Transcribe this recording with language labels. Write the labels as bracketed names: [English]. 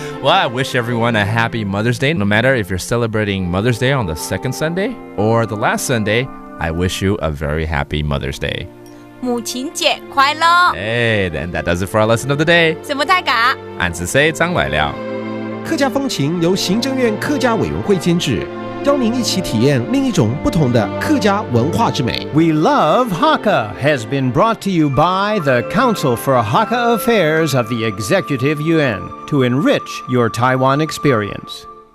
[English] Well, I wish everyone a happy Mother's Day. No matter if you're celebrating Mother's Day on the second Sunday or the last Sunday, I wish you a very happy Mother's Day. [Chinese] 母親節快樂。 [English] Hey, then that does it for our lesson of the day. [Chinese] 什麼大家？俺是誰張來了。客家風情由行政院客家委員會監製。邀您一起體驗另一種不同的客家文化之美。 [English] We Love Hakka has been brought to you by the Council for Hakka Affairs of the Executive Yuan to enrich your Taiwan experience.